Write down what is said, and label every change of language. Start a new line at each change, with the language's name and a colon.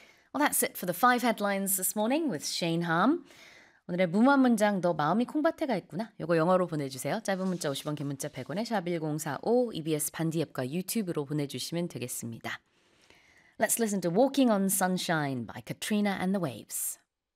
English: Well, that's it for the 5 headlines this morning with Shane Harm.
Korean: 오늘의 무모한 문장, 너 마음이 콩밭에가 있구나. 이거 영어로 보내주세요. 짧은 문자 50원, 긴 문자 100원에 샵 1045, EBS 반디 앱과 유튜브로 보내주시면 되겠습니다.
English: Let's listen to Walking on Sunshine by Katrina and the Waves.